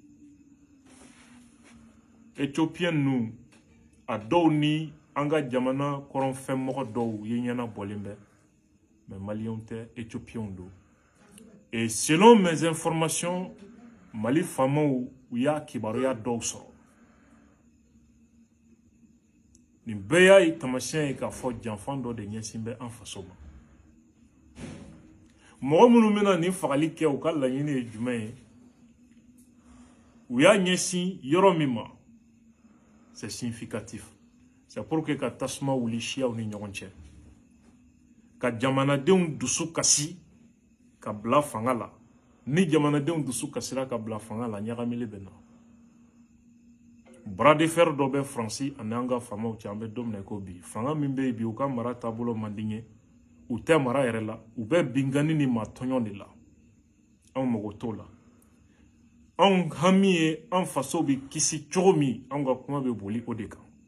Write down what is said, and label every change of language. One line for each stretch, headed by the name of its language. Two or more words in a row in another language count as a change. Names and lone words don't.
Bambara: Éthiopien ninnu a dɔw ni an ka jamana kɔrɔnfɛn mɔgɔ dɔw ye ɲɛnabɔlen bɛ mais Maliens tɛ Éthiopiens don
French: et selon mes informations
Bambara: Mali faamaw u y'a kibaruya dɔw sɔrɔ nin bɛɛ y'a ye tamasiyɛn ye k'a fɔ janfan dɔ de ɲɛsin bɛ an faso ma mɔgɔ minnu bɛna nin fagali kɛ u ka laɲini ye jumɛn ye u y'a ɲɛsin yɔrɔ min ma
French: c'est significatif c'est pour que
Bambara: ka tasuma wuli siyaw ni ɲɔgɔn cɛ ka jamanadenw dusu kasi ka bila fanga la ni jamanadenw dusu kasira ka bila fanga la ɲagamili bɛ na
French: bras de fer
Bambara: dɔ bɛ Faransi ani an ka faamaw cɛ an bɛ don min na ko bi fanga min bɛ yen bi u ka mara taabolo man di n ye u tɛ mara yɛrɛ la u bɛ bingani ni matɔɲɔ de la anw mago t'o la anw hami ye an faso bɛ kisi cogo min anw ka kuma bɛ boli o de kan